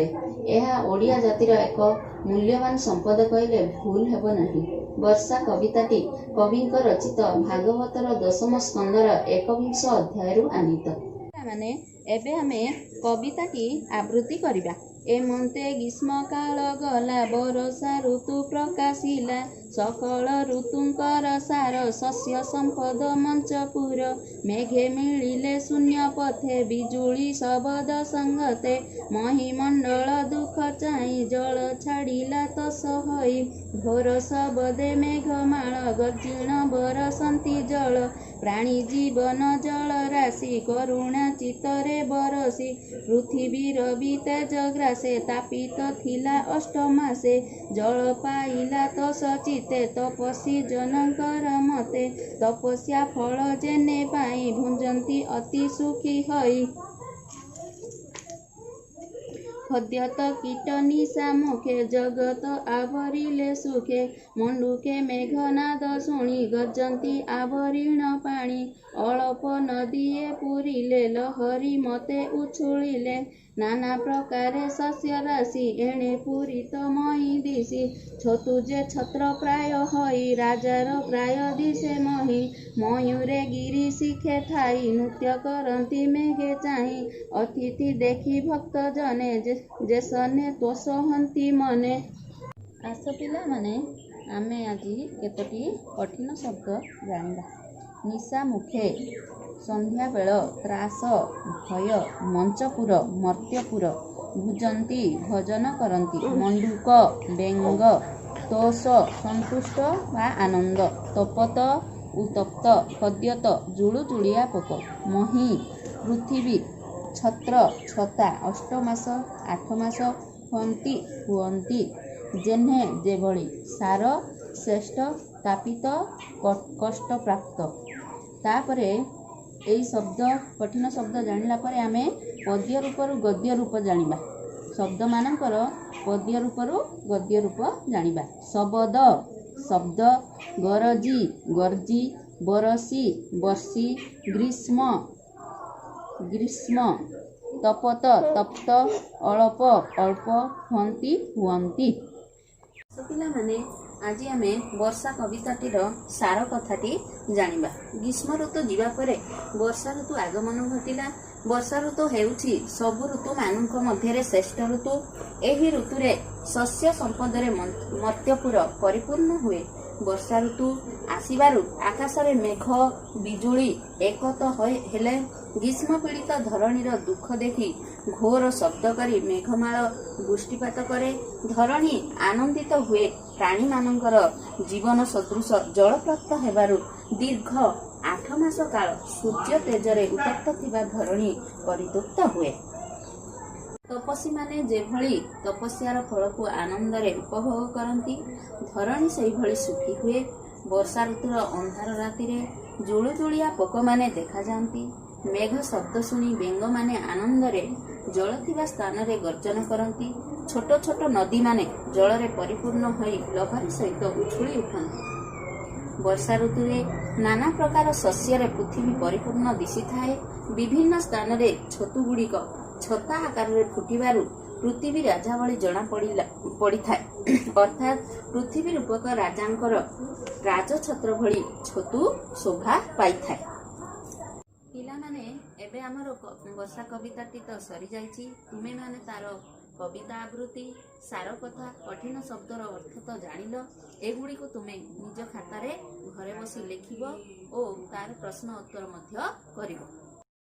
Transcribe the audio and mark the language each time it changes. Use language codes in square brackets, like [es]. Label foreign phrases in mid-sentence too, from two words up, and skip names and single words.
[or] ଏହା ଓଡ଼ିଆ ଜାତିର ଏକ ମୂଲ୍ୟବାନ ସମ୍ପଦ କହିଲେ ଭୁଲ ହେବ ନାହିଁ। ବର୍ଷା କବିତାଟି କବିଙ୍କ ରଚିତ ଭାଗବତର ଦଶମ ସ୍କନ୍ଧର 21 ଅଧ୍ୟାୟ ଆନୀତ। ମାନେ ଏବେ ଆମେ କବିତାଟି ଆବୃତ୍ତି କରିବା। ଏମନ୍ତେ ଗ୍ରୀଷ୍ମ କାଳ ଗଲା, ବରଷା ଋତୁ ପ୍ରକାଶିଲା, ସକଳ ଋତୁଙ୍କର ସାର, ଶସ୍ୟ ସମ୍ପଦ ମଞ୍ଚପୁର, ମେଘେ ମିଳିଲେ ଶୂନ୍ୟ ପଥେ, ବିଜୁଳି ଶବଦ ସଙ୍ଗତେ, ମହୀମଣ୍ଡଳ ଦୁଖ ଚାହିଁ, ଜଳ ଛାଡ଼ିଲା ତସ ହୋଇ, ଘୋର ଶବଦେ ମେଘମାଳ, ଗର୍ଜିଣ ବରଷନ୍ତି ଜଳ, ପ୍ରାଣୀ ଜୀବନ ଜଳ ରାଶି, କରୁଣା ଚିତ୍ତରେ ବରଷି, ପୃଥ୍ୱୀର ତେଜ ଗ୍ରାସେ, ତାପିତ ଥିଲା ଅଷ୍ଟମାସେ, ଜଳ ପାଇଲା ତସ ଚିତ୍ତେ, ତପସ୍ୱୀ ଜନଙ୍କର ମତେ, ତପସ୍ୟା ଫଳ ଯେନେ ପାଇ, ଭୁଞ୍ଜନ୍ତି ଅତି ସୁଖୀ ହୋଇ, ଖଦ୍ୟୋତ କୀଟ ନିଶା ମୁଖେ, ଜଗତ ଆବରିଲେ ସୁଖେ, ମଣ୍ଡୁକେ ମେଘନାଦ ଶୁଣି, ଗର୍ଜନ୍ତି ଆବରିଣ ପାଣି, ଅଳ୍ପ ନଦୀଏ ପୂରିଲେ, ଲହରୀ ମତେ ଉଚ୍ଛୁଳିଲେ, ନାନା ପ୍ରକାରେ ଶସ୍ୟ ରାଶି, ଏଣେ ପୂରିତ ମହୀ ଦିଶି, ଛତୁଏ ଛତ୍ର ପ୍ରାୟ ହୋଇ, ରାଜାର ପ୍ରାୟ ଦିଶେ ମହୀ, ମୟୂରେ ଗିରି ଶିଖେ ଠାଇଁ, ନୃତ୍ୟ କରନ୍ତି ମେଘେ ଚାହିଁ, ଅତିଥି ଦେଖି ଭକ୍ତ ଜନେ, ଯେସନେ ତୋଷ ହନ୍ତି ମନେ। ଆସ ପିଲା ମାନେ ଆମେ ଆଜି କେତୋଟି କଠିନ ଶବ୍ଦ ଜାଣିବା। ନିଶା ମୁଖେ ସନ୍ଧ୍ୟା ବେଳ, ତ୍ରାସ ଭୟ, ମଞ୍ଚପୁର ମର୍ତ୍ତ୍ୟପୁର, ଭୁଞ୍ଜନ୍ତି ଭଜନ କରନ୍ତି, ମଣ୍ଡୁକ ବେଙ୍ଗ, ତୋଷ ସନ୍ତୁଷ୍ଟ ବା ଆନନ୍ଦ, ତପତ ଉତ୍ତପ୍ତ, ଖଦ୍ୟୋତ ଜୁଳୁଜୁଳିଆ ପୋକ, ମହୀ ପୃଥିବୀ, ଛତ୍ର ଛତା, ଅଷ୍ଟମାସ 8 ମାସ, ହନ୍ତି ହୁଅନ୍ତି, ଯେନ୍ହେ ଯେଭଳି, ସାର ଶ୍ରେଷ୍ଠ, ତାପିତ କଷ୍ଟ ପ୍ରାପ୍ତ। ତାପରେ ଏହି ଶବ୍ଦ କଠିନ ଶବ୍ଦ ଜାଣିଲା ପରେ ଆମେ ପଦ୍ୟ ରୂପରୁ ଗଦ୍ୟ ରୂପ ଜାଣିବା। ଶବ୍ଦ ମାନଙ୍କର ପଦ୍ୟ ରୂପରୁ ଗଦ୍ୟ ରୂପ ଜାଣିବା। ଶବଦ ଶବ୍ଦ, ଗରଜି ଗର୍ଜି, ବରଷି ବର୍ଷି, ଗ୍ରୀଷ୍ମ ଗ୍ରୀଷ୍ମ, ତପତ ତପ୍ତ, ଅଳ୍ପ ଅଳ୍ପ, ହନ୍ତି ହୁଅନ୍ତି। ପିଲା ମାନେ ଆଜି ଆମେ ବର୍ଷା କବିତାଟିର ସାର କଥାଟି ଜାଣିବା। ଗ୍ରୀଷ୍ମ ଋତୁ ଯିବା ପରେ ବର୍ଷା ଋତୁ ଆଗମନ ଘଟିଲା। ବର୍ଷା ଋତୁ ହେଉଛି ସବୁ ଋତୁ ମାନଙ୍କ ମଧ୍ୟରେ ଶ୍ରେଷ୍ଠ ଋତୁ। ଏହି ଋତୁରେ ଶସ୍ୟ ସମ୍ପଦରେ ମର୍ତ୍ତ୍ୟପୁର ପରିପୂର୍ଣ୍ଣ ହୁଏ। ବର୍ଷା ଋତୁ ଆସିବାରୁ ଆକାଶରେ ମେଘ ବିଜୁଳି ଏକତ୍ର ହେଲେ, ଗ୍ରୀଷ୍ମ ପୀଡ଼ିତ ଧରଣୀର ଦୁଃଖ ଦେଖି ଘୋର ଶବ୍ଦ କରି ମେଘମାଳ ବୃଷ୍ଟିପାତ କରେ। ଧରଣୀ ଆନନ୍ଦିତ ହୁଏ। ପ୍ରାଣୀ ମାନଙ୍କର ଜୀବନ ସଦୃଶ ଜଳ ପ୍ରାପ୍ତ ହେବାରୁ ଦୀର୍ଘ 8 ମାସ କାଳ ସୂର୍ଯ୍ୟ ତେଜରେ ଉତ୍ତପ୍ତ ଥିବା ଧରଣୀ ପରିତୃପ୍ତ ହୁଏ। ତପସ୍ୱୀ ମାନେ ଯେଭଳି ତପସ୍ୟାର ଫଳ କୁ ଆନନ୍ଦରେ ଉପଭୋଗ କରନ୍ତି, ଧରଣୀ ସେହି ଭଳି ସୁଖୀ ହୁଏ। ବର୍ଷା ଋତୁର ଅନ୍ଧାର ରାତିରେ ଜୁଳୁଜୁଳିଆ ପୋକ ମାନେ ଦେଖା ଯାଆନ୍ତି। ମେଘ ଶବ୍ଦ ଶୁଣି ବେଙ୍ଗ ମାନେ ଆନନ୍ଦରେ ଜଳ ଥିବା ସ୍ଥାନ ରେ ଗର୍ଜନ କରନ୍ତି। ଛୋଟ ଛୋଟ ନଦୀ ମାନେ ଜଳ ରେ ପରିପୂର୍ଣ୍ଣ ହୋଇ ଲହରୀ ସହିତ ଉଚ୍ଛୁଳି ଉଠନ୍ତି। ବର୍ଷା ଋତୁରେ ନାନା ପ୍ରକାର ଶସ୍ୟ ରେ ପୃଥିବୀ ପରିପୂର୍ଣ୍ଣ ଦିଶି ଥାଏ। ବିଭିନ୍ନ ସ୍ଥାନ ରେ ଛତୁ ଗୁଡ଼ିକ ଛତା ଆକାର ରେ ଫୁଟିବାରୁ ପୃଥିବୀ ରାଜା ଭଳି ଜଣା ପଡ଼ି ଥାଏ। ଅର୍ଥାତ ପୃଥିବୀ ରୂପକ ରାଜାଙ୍କର ରାଜଛତ୍ର ଭଳି ଛତୁ ଶୋଭା ପାଇ ଥାଏ। ପିଲା ମାନେ ଏବେ ଆମର ବର୍ଷା କବିତାଟି ତ ସରି ଯାଇଛି। ତୁମେ ମାନେ ତାର କବିତା ଆବୃତ୍ତି, ସାର କଥା, କଠିନ ଶବ୍ଦର ଅର୍ଥ ତ ଜାଣିଲ। ଏଗୁଡ଼ିକୁ ତୁମେ ନିଜ ଖାତାରେ ଘରେ ବସି ଲେଖିବ ଓ ତାର ପ୍ରଶ୍ନ ଉତ୍ତର ମଧ୍ୟ କରିବ।